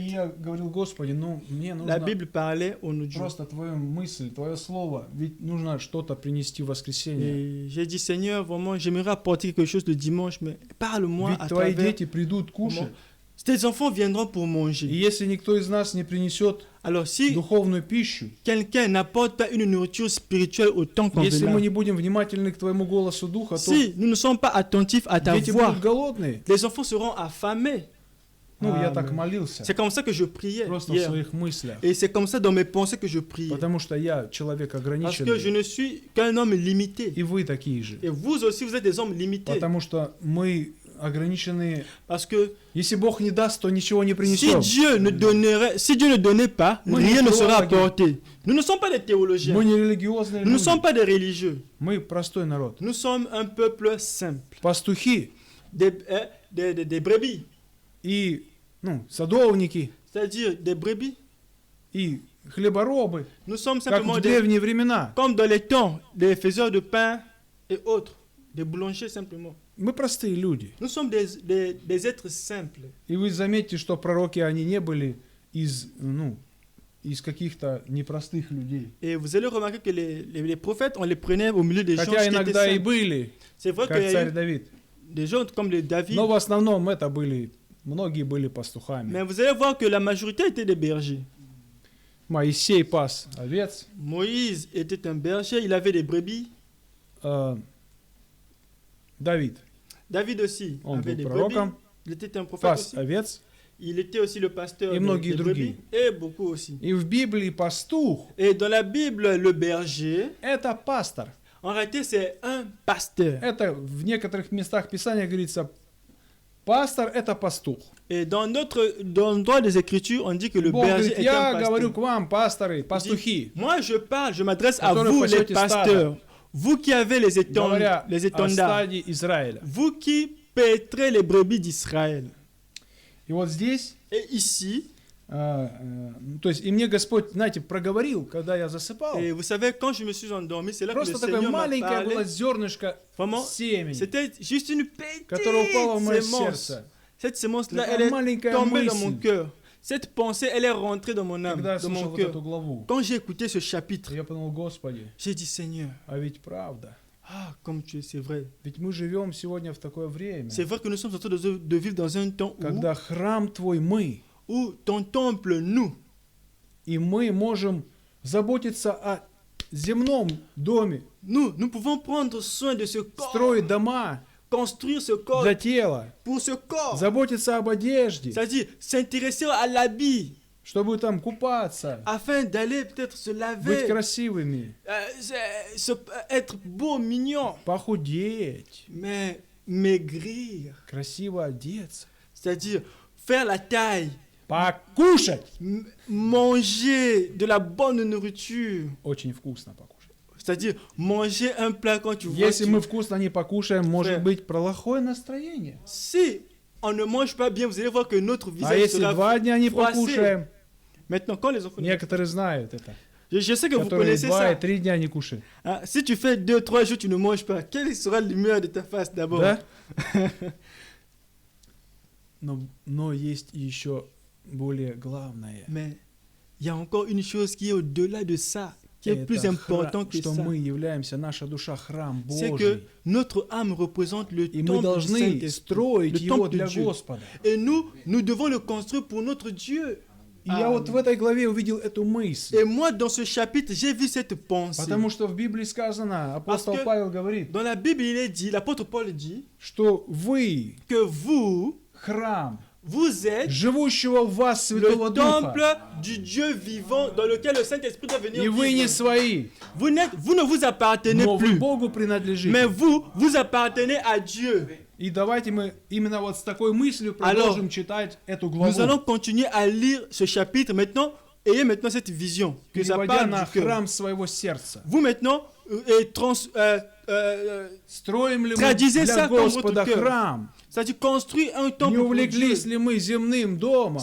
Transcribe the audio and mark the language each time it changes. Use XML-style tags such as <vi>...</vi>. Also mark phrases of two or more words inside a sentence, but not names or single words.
<ru>И я говорил, Господи, ну мне</ru> <fr>La</fr> <ru>нужно</ru> <fr>Bible parlait au audio.</fr> <ru>просто Твою мысль, Твое слово. Ведь нужно что-то принести в воскресенье.</ru> <fr>Et j'ai dit, Seigneur, vraiment, j'aimerais apporter quelque chose le dimanche, mais parle-moi</fr> <ru>Ведь</ru> <fr>à</fr> <ru>Твои</ru> <fr>travers.</fr> <ru>дети придут кушать.</ru> <fr>Tes enfants viendront pour</fr> <ru>И</ru> <fr>manger.</fr> <ru>если никто из нас не принесет</ru> <fr>Alors, si</fr> <ru>духовную пищу,</ru> <fr>quelqu'un n'apporte pas une nourriture spirituelle autant qu'on</fr> <ru>если</ru> <fr>veut,</fr> <ru>мы не будем внимательны к Твоему голосу Духа, то</ru> <fr>si nous ne sommes pas attentifs à ta</fr> <ru>дети</ru> <fr>voix,</fr> <ru>будут голодные.</ru> <fr>les enfants seront affamés.</fr> <ru>Ну, я Amen. так молился.</ru> <fr>C'est comme ça que je priais</fr> <ru>Просто в</ru> <fr>hier.</fr> <ru>своих мыслях.</ru> <fr>Et c'est comme ça dans mes pensées que je priais.</fr> <ru>Потому что я человек</ru> <fr>Parce que je</fr> <ru>ограниченный.</ru> <fr>ne suis qu'un homme limité.</fr> <ru>И вы такие же.</ru> <fr>Et vous aussi, vous êtes des hommes limités.</fr> <ru>Потому что мы ограниченные.</ru> <fr>Parce que</fr> <ru>Если Бог не даст, то ничего не</ru> <fr>si</fr> <ru>принесем.</ru> <fr>Dieu ne donnait pas,</fr> <ru>Мы</ru> <fr>rien</fr> <ru>не</ru> <fr>ne sera</fr> <ru>теологи.</ru> <fr>apporté. Nous ne sommes pas des théologiens.</fr> <ru>Мы не религиозные</ru> <fr>Nous ne sommes</fr> <ru>люди.</ru> <fr>pas des religieux.</fr> <ru>Мы простой народ.</ru> <fr>Nous sommes un peuple simple.</fr> <ru>Пастухи</ru> <fr>Des brebis.</fr> <ru>и садовники</ru> <fr>C'est-à-dire des brebis.</fr> <ru>и хлеборобы,</ru> <fr>Nous sommes</fr> <ru>как</ru> <fr>simplement</fr> <ru>в</ru> <fr>des,</fr> <ru>древние времена.</ru> <fr>comme dans les temps des faiseurs de pain et autres. Des boulangers simplement.</fr> <ru>Мы простые люди.</ru> <fr>Nous sommes des êtres simples.</fr> <ru>И вы заметите, что пророки, они не были из каких-то непростых людей.</ru> <fr>Et vous allez remarquer que les prophètes, on les prenait au milieu des gens</fr> <ru>Хотя</ru> <fr>qui étaient</fr> <ru>иногда и</ru> <fr>simples.</fr> <ru>были,</ru> <fr>C'est vrai qu'il</fr> <ru>как</ru> <fr>y a</fr> <ru>царь</ru> <fr>eu</fr> <ru>Давид.</ru> <fr>des gens comme les David.</fr> <ru>Но в основном это были, многие были пастухами.</ru> <fr>Mais vous allez voir que la majorité étaient des bergers.</fr> <ru>Моисей пас овец,</ru> <fr>Moïse était un berger, il avait des brebis.</fr> <ru>Давид</ru> <fr>David aussi</fr> <ru>Он</ru> <fr>avait</fr> <ru>был</ru> <fr>des</fr> <ru>пророком,</ru> <fr>brebis. Il était un prophète</fr> <ru>пас</ru> <fr>aussi.</fr> <ru>овец.</ru> <fr>Il était aussi le pasteur</fr> <ru>Et многие</ru> <fr>des</fr> <ru>другие.</ru> <fr>brebis. Et beaucoup aussi.</fr> <ru>И в Библии пастух</ru> <fr>Et dans la Bible, le berger,</fr> <ru>это пастор.</ru> <fr>en réalité, c'est un pasteur.</fr> <ru>Это в некоторых местах Писания говорится, пастор это пастух.</ru> <fr>Et dans le droit des Écritures, on dit que le</fr> <ru>Бог</ru> <fr>berger</fr> <ru>говорит,</ru> <fr>est</fr> <ru>я</ru> <fr>un</fr> <ru>говорю</ru> <fr>pasteur.</fr> <ru>к вам, пасторы,</ru> <fr>Il</fr> <ru>пастухи.</ru> <fr>dit, moi, je m'adresse à</fr> <ru>Которые</ru> <fr>vous, les</fr> <ru>пасете</ru> <fr>pasteurs. Vous qui avez les</fr> <ru>Говоря о</ru> <fr>étendards.</fr> <ru>стаде Израиля.</ru> <fr>Vous qui paîtrez les brebis d'Israël.</fr> <ru>И вот здесь,</ru> <fr>Et ici,</fr> <ru>то есть, и мне Господь, знаете, проговорил, когда я засыпал.</ru> <fr>et vous savez, quand je me suis endormi, c'est là que le</fr> <ru>Просто такое</ru> <fr>Seigneur m'a</fr> <ru>маленькое было</ru> <fr>parlé.</fr> <ru>зернышко</ru> <fr>Vraiment,</fr> <ru>семени,</ru> <fr>c'était juste une petite</fr> <ru>которое упало в мое</ru> <fr>sémence.</fr> <ru>сердце.</ru> <fr>Cette sémence-là,</fr> <ru>Такая</ru> <fr>elle est</fr> <ru>маленькая</ru> <fr>tombée dans mon</fr> <ru>мысль.</ru> <fr>cœur. Cette pensée, elle est rentrée dans mon âme,</fr> <ru>Когда я</ru> <fr>dans mon</fr> <ru>слушал вот</ru> <fr>cœur.</fr> <ru>эту главу,</ru> <fr>Quand j'ai écouté ce chapitre,</fr> <ru>я подумал, Господи,</ru> <fr>j'ai dit, Seigneur,</fr> <ru>а ведь правда.</ru> <fr>comme tu es, c'est vrai.</fr> <ru>Ведь мы живем сегодня в такое время,</ru> <fr>C'est vrai que nous sommes en train de vivre dans un temps</fr> <ru>когда храм Твой мы,</ru> <fr>où ton temple, nous,</fr> <ru>и мы можем заботиться о земном доме,</ru> <fr>nous pouvons prendre soin de ce corps,</fr> <ru>строить дома</ru> <fr>construire ce corps</fr> <ru>для тела,</ru> <fr>pour ce corps.</fr> <ru>заботиться об одежде,</ru> <fr>C'est-à-dire s'intéresser à l'habit</fr> <ru>чтобы там купаться,</ru> <fr>afin d'aller peut-être se</fr> <ru>быть</ru> <fr>laver,</fr> <ru>красивыми,</ru> <fr>être beau, mignon,</fr> <ru>похудеть,</ru> <fr>mais maigrir.</fr> <ru>красиво одеться,</ru> <fr>C'est-à-dire faire la taille,</fr> <ru>покушать.</ru> <fr>manger de la bonne nourriture.</fr> <ru>Очень вкусно покушать.</ru> <fr>C'est-à-dire manger un plat quand tu vois.</fr> <ru>Если мы вкусно не покушаем, может</ru> <fr>Frère.</fr> <ru>быть плохое настроение.</ru> <fr>Si on ne mange pas bien, vous allez voir que notre</fr> <ru>А</ru> <fr>visage</fr> <ru>если</ru> <fr>sera</fr> <ru>2 дня не</ru> <fr>froissé.</fr> <ru>покушаем,</ru> <fr>Maintenant, quand les enfants...</fr> <ru>некоторые знают это,</ru> <fr>Je sais que vous</fr> <ru>которые</ru> <fr>connaissez</fr> <ru>2 и</ru> <fr>ça.</fr> <ru>3 дня не кушают.</ru> <fr>Hein, si tu fais 2-3 jours, tu ne manges pas. Quelle sera l'humeur de ta face d'abord?</fr> <ru>Да? Но есть еще более главное.</ru> <fr>Mais il y a encore une chose qui est au-delà de ça, qui est plus</fr> <ru>Это</ru> <fr>important que</fr> <ru>что</ru> <fr>ça.</fr> <ru>мы являемся, наша душа, храм</ru> <fr>C'est que</fr> <ru>Божий.</ru> <fr>notre âme représente le</fr> <ru>И мы</ru> <fr>temple du</fr> <ru>должны</ru> <fr>Saint-Esprit,</fr> <ru>строить</ru> <fr>le</fr> <ru>его</ru> <fr>temple de</fr> <ru>для</ru> <fr>Dieu.</fr> <ru>Господа.</ru> <fr>Et nous devons le construire pour notre Dieu.</fr> <ru>И я вот в этой главе увидел эту мысль.</ru> <fr>Et moi, dans ce chapitre, j'ai vu cette pensée.</fr> <ru>Потому что в Библии сказано, апостол</ru> <fr>Parce que-</fr> <ru>Павел говорит,</ru> <fr>Dans la Bible, il est dit, l'apôtre Paul dit,</fr> <ru>что вы</ru> <fr>que vous,</fr> <ru>храм</ru> <fr>vous êtes</fr> <ru>живущего в вас</ru> <fr>le</fr> <ru>Святого</ru> <fr>temple</fr> <ru>Духа,</ru> <fr>du Dieu vivant dans lequel le Saint-Esprit doit venir</fr> <ru>и вы не</ru> <fr>vivre.</fr> <ru>свои,</ru> <fr>Vous ne vous appartenez</fr> <ru>но вы</ru> <fr>plus,</fr> <ru>Богу</ru> <fr>mais</fr> <ru>принадлежите.</ru> <fr>vous appartenez à Dieu.</fr> <ru>И давайте мы именно вот с такой мыслью</ru> <fr>Alors,</fr> <ru>продолжим читать эту</ru> <fr>Nous allons</fr> <ru>главу,</ru> <fr>continuer à lire ce chapitre maintenant. Ayez maintenant cette vision que ça</fr> <ru>переводя</ru> <fr>parle</fr> <ru>на</ru> <fr>du cœur.</fr> <ru>храм своего сердца.</ru> <fr>Vous maintenant, et</fr> <ru>Строим ли мы</ru> <fr>Traduisez</fr> <ru>для</ru> <fr>ça comme</fr> <ru>Господа</ru> <fr>votre cœur.</fr> <ru>храм?</ru> <fr>c'est-à-dire construire un temple</fr> <ru>Не</ru> <fr>pour</fr> <ru>увлеклись</ru> <fr>Dieu.</fr> <ru>ли мы земным домом?</ru>